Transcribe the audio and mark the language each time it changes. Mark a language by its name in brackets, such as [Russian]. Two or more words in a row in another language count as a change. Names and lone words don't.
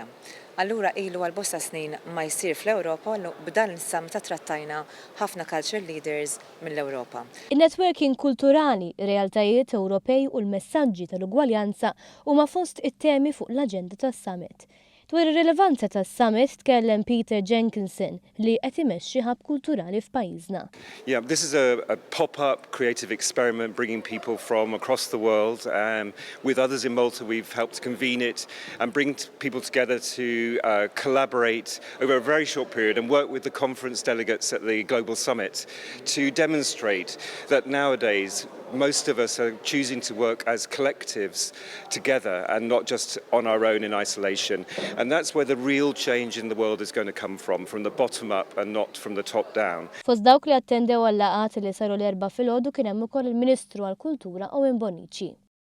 [Maltese] Allura ilu għal-bosta snin ma jsir fl-Ewropa u b'dan il-summit trattajna ħafna [English] culture leaders [Maltese] mill-Ewropa. Il-networking kulturali, realtajiet Ewropej u l-messaġġi tal-ugwaljanza huma fost it-temi fuq l-aġenda tas-summit. Dwar ir-rilevanza tas-summit tkellem Peter Jenkinson li qed imexxi ħabb kulturali f'pajjiżna. [English] Yeah, this is a pop-up creative experiment bringing people from across the world. With others in Malta, we've helped convene it and bring people together to collaborate over a very short period and work with the conference delegates at the Global Summit to demonstrate that nowadays most of us are choosing to work as collectives together and not just on our own in isolation. And that's where the real change in the world is going to come from the bottom up and not from the top down. [Maltese] Fost dawk li attendew għall-laqgħat li saru l-erba' filgħodu kien hemm ukoll il-Ministru għall-Kultura Ewwel.